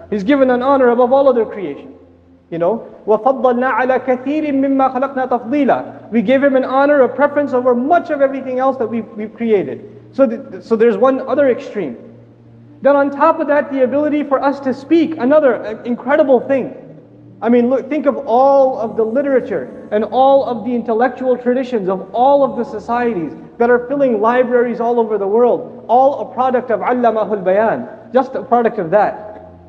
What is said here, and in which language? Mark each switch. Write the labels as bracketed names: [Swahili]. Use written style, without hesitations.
[English] He's given an honor above all other creation. You know, [Arabic] وَفَضَّلْنَا عَلَى كَثِيرٍ مِمَّا خَلَقْنَا تَفْضِيلًا. [English] We gave him an honor, a preference over much of everything else that we've created. So there's one other extreme. Then on top of that, the ability for us to speak, another incredible thing. I mean, look, think of all of the literature and all of the intellectual traditions of all of the societies that are filling libraries all over the world, all a product of Allamahul Bayan, just a product of that.